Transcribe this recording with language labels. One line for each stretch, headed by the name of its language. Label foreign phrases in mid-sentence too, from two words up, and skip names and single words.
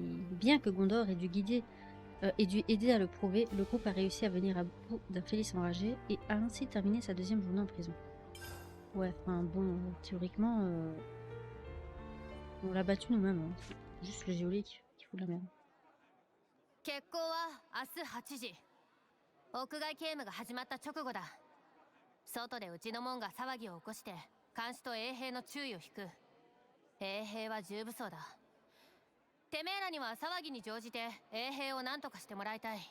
French: Bien que Gondor ait dû aider à le prouver, le groupe a réussi à venir à bout d'un Félis enragé et a ainsi terminé sa deuxième journée en prison. Ouais, enfin bon, théoriquement, on l'a battu nous-mêmes. Hein. C'est juste le geôlier qui fout de la merde.
Japanese: 決行は明日8時。屋外警務が始まった直後だ。外でうちの門が騒ぎを起こして監視と衛兵の注意を引く。衛兵は重武装だ。てめえらには騒ぎに乗じて衛兵を何とかしてもらいたい。